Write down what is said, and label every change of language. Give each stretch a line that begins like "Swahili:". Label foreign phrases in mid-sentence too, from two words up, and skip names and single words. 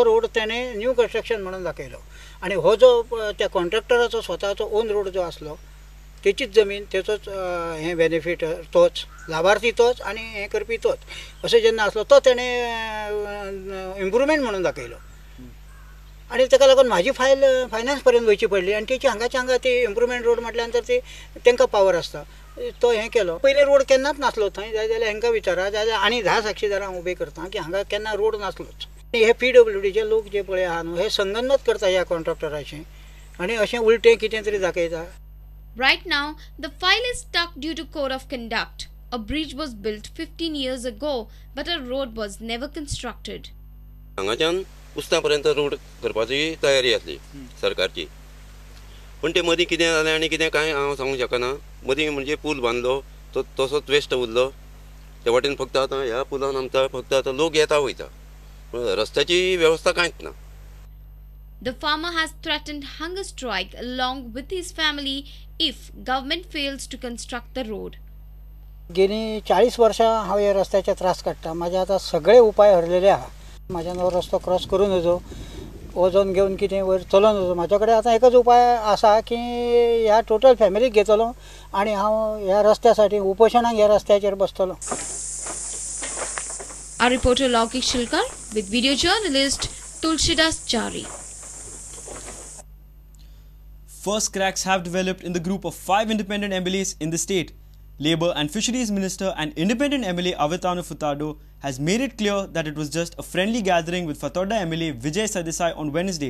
Konkani: रोड त्याने
English: new construction
Konkani: म्हणून दाखयलो आणि हो जो त्या कॉन्ट्रॅक्टराचो स्वताचो
English: own road
Konkani: जो आसलो तेचीच जमीन तेचोच हे बेनिफीट तोच लाभार्थी तोच आणि हे करपी तोच अशें जेन्ना आसलो तो तेणे इम्प्रुवमेंट म्हणून दाखयलो आणि ताका लागून म्हाजी
English: file finance
Konkani: पर्यंत वयची पडली आणि तेची हांगा ती
English: improvement road
Konkani: म्हटल्यानंतर ती तांकां पावर आसता तो हें केलो. पयलीं रोड केन्नाच नासलो थंय, जाय जाल्यार हांकां विचारा, जाय जाल्यार आनी 10 साक्षीदारां उबे करता की हांगा केन्ना रोड नासलोच. आनी हे PWDचे लोक जे पळय आहा न्हू हे संगनमत करता ह्या कॉन्ट्रॅक्टराचें आणि अशें उलटें कितें तरी दाखयता.
English: Right now, the file is stuck due to code of conduct. A bridge was built 15 years ago, but a road was never constructed.
Konkani: हांगाच्यान उस्ता पर्यंत रोड करपाची तयारी आसली सरकारची, पण ते मदीं कितें जालें आनी कितें कांय हांव सांगूंक शकना. मदीं म्हणजे पूल बांदलो तो तसोच वेस्ट उरलो. त्या वाटेन फक्त आतां ह्या पुलान आमचा फक्त आतां लोक येता वयता, रस्त्याची वेवस्था कांयच ना.
English: The farmer has threatened hunger strike along with his family if government fails to construct the road.
Konkani: गेली 40 वर्सां हांव ह्या रस्त्याचे त्रास काडटा. म्हाजे आतां सगळे उपाय हरलेले आहा. म्हाज्यान हो रस्तो क्रॉस करून नजो वजन घेवन कितें वयर चलोन नजो. म्हाजे कडेन आतां एकच उपाय आसा की ह्या टोटल फॅमिलीक घेतलो आनी हांव ह्या रस्त्यासाठी उपोशणाक ह्या रस्त्याचेर बसतलो.
English: Our reporter Lokik Shilkar with video journalist Tulsidas Chari. First cracks have developed in the group of 5 independent MLAs in the state. Labour and Fisheries Minister and independent MLA Avatano Futado has made it clear that it was just a friendly gathering with Fatorda MLA Vijay Sardesai on Wednesday.